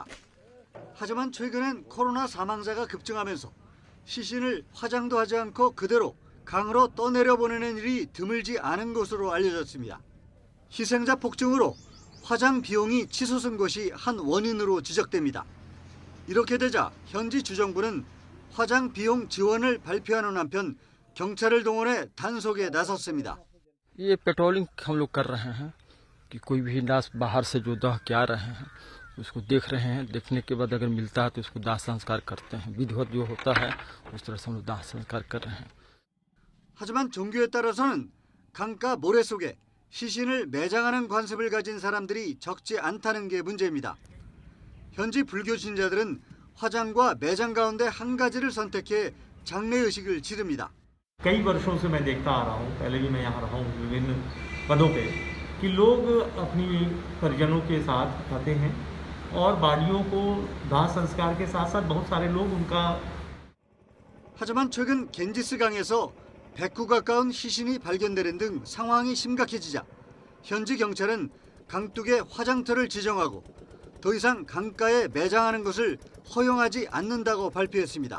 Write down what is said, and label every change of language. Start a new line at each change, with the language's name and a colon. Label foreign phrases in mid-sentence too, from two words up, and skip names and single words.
Korean: 하지만 최근엔 코로나 사망자가 급증하면서 시신을 화장도 하지 않고 그대로 강으로 떠내려 보내는 일이 드물지 않은 것으로 알려졌습니다. 희생자 폭증으로 화장 비용이 치솟은 것이 한 원인으로 지적됩니다. 이렇게 되자 현지 주정부는 화장 비용 지원을 발표하는 한편 경찰을 동원해 단속에 나섰습니다.
Hindi: ये पेट्रोलिंग हम लोग कर रहे हैं कि कोई भी लाश बाहर से जो दह के आ रहे हैं उसको देख रहे हैं। देखने के बाद अगर मिलता है तो उसको दाह संस्कार करते हैं। विधिवत जो होता है उस तरह से हम लोग दाह संस्कार कर रहे हैं।
Korean: 하지만 종교에 따라서는 강가 모래 속에 시신을 매장하는 관습을 가진 사람들이 적지 않다는 게 문제입니다. 현지 불교 신자들은 화장과 매장 가운데 한 가지를 선택해 장례의식을 치릅니다.
Hindi: कई वर्षों से मैं देखता आ रहा हूँ, पहले भी मैं यहाँ रहा हूँ विभिन्न पदों पे, कि लोग अपनी परिजनों के साथ आते हैं और बाडियों को दाह संस्कार के साथ साथ बहुत सारे लोग उनका
Korean: 하지만 최근 겐지스강에서 100구 가까운 시신이 발견되는 등 상황이 심각해지자 현지 경찰은 강둑에 화장터를 지정하고 더 이상 강가에 매장하는 것을 허용하지 않는다고 발표했습니다.